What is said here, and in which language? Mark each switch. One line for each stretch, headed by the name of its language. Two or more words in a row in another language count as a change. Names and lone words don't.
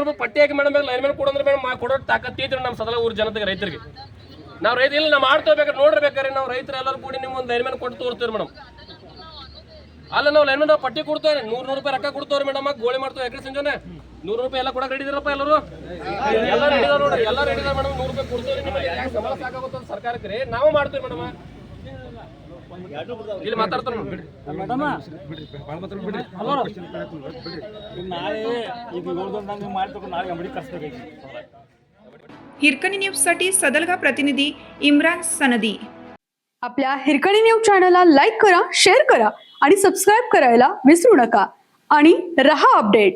Kannada: ರೂಪಾಯಿ ಪಟ್ಟಿ ಹಾಕಿ ಮೇಡಮ್ ಲೈನ್ ಮೇಲೆ ಕೊಡಂದ್ರೆ ಮೇಡಮ್ ಕೊಡೋ ತಾಕತ್ ಐತ್ರಿ ನಮ್ಮ ಸದಲ ಊರ್ ಜನತೆಗೆ ರೈತರಿಗೆ ನಾವು ರೈತ ಇಲ್ಲ ನಾವು ಮಾಡ್ತೋಬೇಕಾದ್ರೆ ನೋಡ್ರಿ ಬೇಕಾದ್ರೆ ನಾವು ರೈತರು ಎಲ್ಲರೂ ಕೂಡಿ ನಿಮ್ಗೆ ಒಂದು ಲೈನ್ ಮೇಲೆ ಕೊಟ್ಟು ತೋರಿಸ್ತೀವಿ ಮೇಡಮ್ ಅಲ್ಲ ನಾವು ಲೈನ್ ಮೇಲೆ ನಾವು ಪಟ್ಟಿ ಕೊಡ್ತೇವೆ 100 ರೂಪಾಯಿ ರೊಕ್ಕ ಕೊಡ್ತೇವ್ರಿ ಮೇಡಮ್ ಗೋಳಿ ಮಾಡ್ತೇವೆ ಯಾಕ್ರಿ ಸಂಜೆನೆ 100 ರೂಪಾಯಿ ಎಲ್ಲ ಕೊಡಕ್ಕೆ ರೆಡಿ ಇದ್ರಪ್ಪ ಎಲ್ಲರೂ ಎಲ್ಲ ರೆಡಿ ಇದಾರೆ ನೋಡ್ರಿ ಎಲ್ಲ ರೆಡಿ ಇದಾರೆ ಮೇಡಮ್ 100 ರೂಪಾಯಿ ಕೊಡ್ತೇವೆ ನಿಮಗೆ ಯಾಕೆ ಸಂಬಳ ಸಾಕಾಗುತ್ತೆ ಸರ್ಕಾರಕ್ಕೆ ರೀ ನಾವು ಮಾಡ್ತೇವೆ ಮೇಡಮ್ ಇಲ್ಲಿ ಮಾತಾಡ್ತಾರೆ ಬಿಡ್ರಿ ನಾಳೆ ಈಗ 7 ದಿನದಾಗ ಮಾಡ್ಬೇಕು ನಾಳೆ ಅಂಗಡಿ ಕರ್ಸ್ಬೇಕಾಗಿ
Marathi: हिरकणी न्यूजसाठी सदलगा प्रतिनिधी इम्रान सनदी. आपल्या हिरकणी न्यूज चॅनलला लाईक करा, शेअर करा आणि सबस्क्राईब करायला विसरू नका आणि रहा अपडेट.